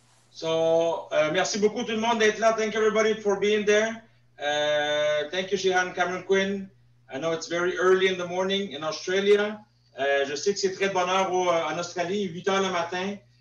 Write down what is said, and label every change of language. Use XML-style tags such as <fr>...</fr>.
<fr>So, merci beaucoup tout le monde d'être là.</fr> <en>Thank you everybody for being there. Thank you Shihan Cameron Quinn. I know it's very early in the morning in Australia.</en> <fr>Je sais que c'est très de bonne heure en Australie, 8 heures le matin.</fr>